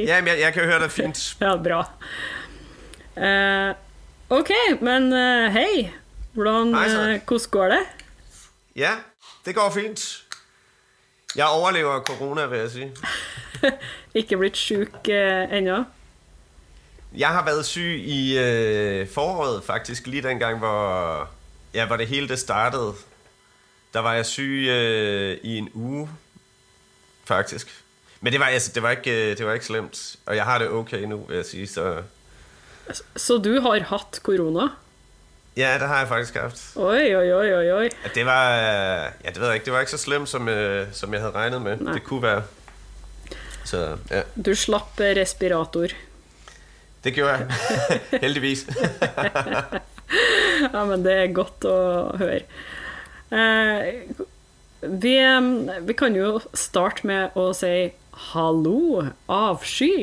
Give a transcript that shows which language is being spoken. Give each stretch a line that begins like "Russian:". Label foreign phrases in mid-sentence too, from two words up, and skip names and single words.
Norwegian: Ja, men jeg kan høre det fint. Ja, bra. Ok, men hei. Hvordan går det? Ja, det går fint. Jeg overlever corona, vil jeg si. Ikke blitt syk ennå?
Danish: Jeg har været syg i foråret, faktisk. Lige dengang, hvor det hele det startede. Der var jeg syg i en uge, faktisk. Men det var ikke slemt. Og jeg har det okay nu, vil jeg sige.
Norwegian: Så du har hatt corona?
Danish: Ja, det har jeg faktisk haft.
Norwegian: Oi.
Danish: Det var, det ved jeg ikke. Det var ikke så slemt, som jeg havde regnet med. Nej. Det kunne være. Så, ja.
Norwegian: Du slapp respirator.
Danish: Det gjorde jeg. Heldigvis.
Norwegian: Ja, men det godt å høre. Vi kan jo starte med å si hallo, Avsky.